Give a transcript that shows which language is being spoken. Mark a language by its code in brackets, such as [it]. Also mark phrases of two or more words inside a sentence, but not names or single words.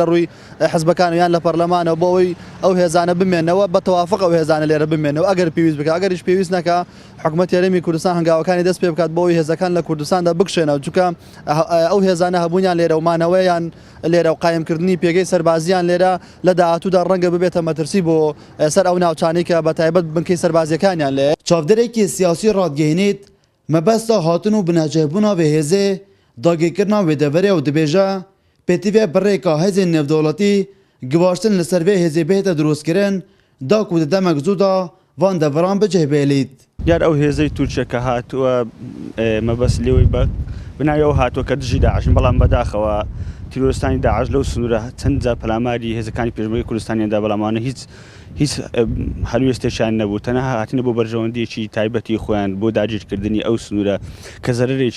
[ckb] ڕووی حزبەکان یان لە پەرلەمانەوە بۆ ئەوەی ئەو هێزانە بمێنەوە بە تەوافق ئەو هێزانە لێرە بمێنەوە ئەگەر پێویست بکە ئەگەریش پێویست نەکە حکوومەت یاریمی کوردستان هەنگاوەکانی دەست پێ بکات بۆ ئەوی هێزەکان لە کوردستاندا بکشێنەوە چونکە ئەو هێزانە هەبوونیان لێرە و مانەوەیان لێرە و قایمکردنی پێگەی سەربازیان لێرە لە داهاتوودا ڕەنگە ببێتە مەترسی بۆ سەر ئەو ناوچانەی کە بەتایبەت بنکەی سەربازیەکانیان لێ. [ku] Çavdereke siyasî radgehînêt mebesta hatin û binecehbûna vê hêzê dagîkirina wê deverê û dibêje pêtîvê birêka hêzên navdewletî givaştin li ser vê hêzê bihête drûstkirin da ku di demek zû da van deveran bicihbêlît. [ckb] دیار ئەو هێزەی تورکیەکە هاتووە مەبەست لێوەی بە بناوی ئەو هاتووە کە دژی داعشن بەڵام بەداخەوە تیرۆستانی داعش لەو سنوورە چەند جار پەلاماری هێزەکانی پێشمەرگەی کوردستانیاندا بەڵامانە هیچ هەلوێستێکیان نەبوو تەنها هاتینە بۆ بەرژەوەندیەکی تایبەتی خۆیان بۆ داگیرکردنی ئەو سنوورە کە زەرێکی